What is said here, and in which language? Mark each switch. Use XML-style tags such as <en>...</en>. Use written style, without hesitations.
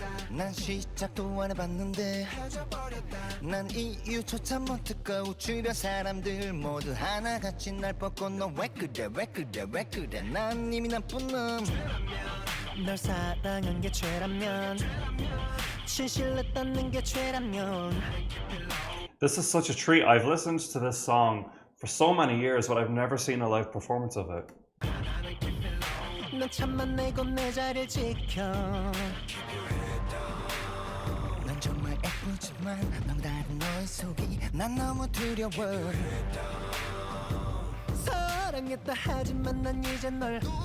<ko>난 시작도 안 해봤는데 난 이유조차 못 듣고 주변 사람들 모두 하나같이 날 뻗고 너 왜 그래 왜 그래 왜 그래 난 이미 나쁜 널 사랑한 게 죄라면 진실로 떴는 게 죄라면</ko> <en>This is such a treat. I've listened to this song for so many years, but I've never seen a live performance of it.</en> <ko>넌 참만 내고 내 자리를 지켜 넌 정말 예쁘지만 너무 다른 너의 속이 난 너무 두려워 사랑했다 하지만 난 이제 널</ko>